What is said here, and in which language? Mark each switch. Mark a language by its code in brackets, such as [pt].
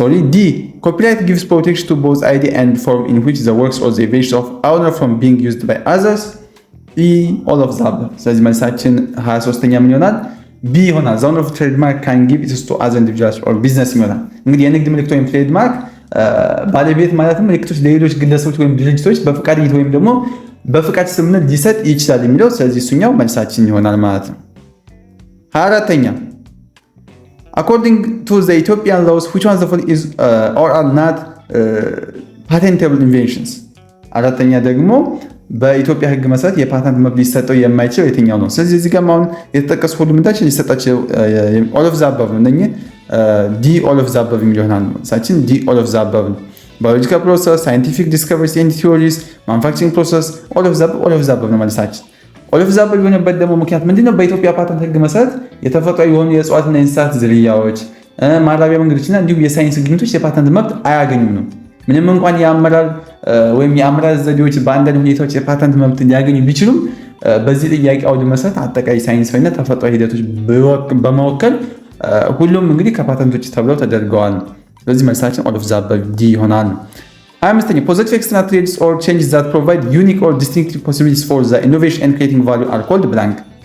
[en] D copyright gives protection to both idea and form in which the works or the invention of owner from being used by others. E all of the above. [am] ስለዚህ መልሳችን 23ኛ ምን ይሆናል? ቢ ይሆናል። [en] the owner of trademark can give it to other individuals or business [am] ይሆናል። እንግዲህ የንግድ ምልክት ወይም ትሬድማርክ ባለቤት ማለትም ምልክቶች ለሌሎች ግለሰቦች ወይም ድርጅቶች በፍቃደኝነት ወይም ደግሞ በፍቃድ ስምምነት ሊሰጥ ይችላል የሚለው ስለዚህ እሱኛው መልሳችን ይሆናል ማለት ነው። 24ኛ [en] according to the Ethiopian laws which one of the following is or are not patentable inventions? [am] አራተኛ ደግሞ በኢትዮጵያ ሕግ መሰረት የፓተንት መብት ሊሰጠው የማይችል የትኛው ነው? ስለዚህ እዚህ ጋር አሁን የተጠቀሱ ሁሉ ምንታችን ሊሰጣቸው [en] all of the above [am] ነው። እነኚህ ዲ all of the above የሚል ይሆናል። ሳችን ዲ all of the above ነው። [en] biological process, scientific discoveries and theories, manufacturing process all of the above [am] ነው መልሳችን። all of the above የሆነበት ደግሞ ምክንያት ምንድነው? በኢትዮጵያ ፓተንት ሕግ መሰረት የተፈጥሮ የሆኑ የእጽዋትና የእንስሳት ዝርያዎች፣ ማራቢያ መንገዶችና እንዲሁም የሳይንስ ግኝቶች የፓተንት መብት አያገኙም ነው። ምንም እንኳን የአመራር ወይም የአመራር ዘዴዎች በአንዳንድ ሁኔታዎች የፓተንት መብት ሊያገኙ ቢችሉም በዚህ ጥያቄ አውድ መሰረት አጠቃላይ ሳይንሳዊና ተፈጥሯዊ ሂደቶች በመወከል ሁሉም እንግዲህ ከፓተንቶች ተብለው ተደርገዋል። ስለዚህ መልሳችን [en] all of the above [am] ዲ ይሆናል። 25ኛ [en] positive external traits or changes that provide unique or distinctive possibilities for the innovation and creating value are called blank.